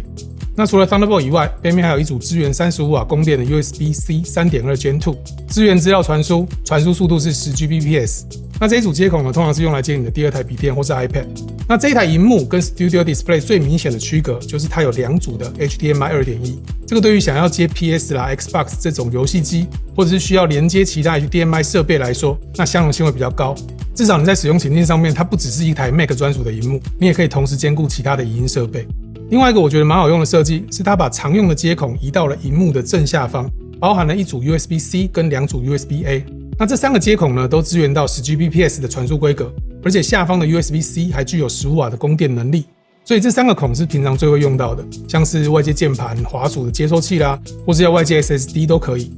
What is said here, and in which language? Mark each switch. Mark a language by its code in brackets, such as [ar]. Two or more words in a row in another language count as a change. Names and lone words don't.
[zh] 那除了 Thunderbolt 以外，背面還有一組支援35瓦供電的 USB-C 3.2 Gen 2， 支援資料傳輸，傳輸速度是10Gbps。那這一組接孔呢，通常是用來接你的第2台筆電或是 iPad。那這一台螢幕跟 Studio Display 最明顯的區隔，就是它有2組的 HDMI 2.1。這個對於想要接 PS 啦、Xbox 這種遊戲機，或者是需要連接其他 HDMI 設備來說，那相容性會比較高。至少你在使用情境上面，它不只是一台 Mac 專屬的螢幕，你也可以同時兼顧其他的影音設備。另外一個我覺得蠻好用的設計，是它把常用的接孔移到了螢幕的正下方，包含了一組 USB-C 跟2組 USB-A。那這3個接孔呢，都支援到10Gbps 的傳輸規格，而且下方的 USB-C 還具有15瓦的供電能力。所以這3個孔是平常最會用到的，像是外接鍵盤、滑鼠的接收器啦，或是要外接 SSD 都可以。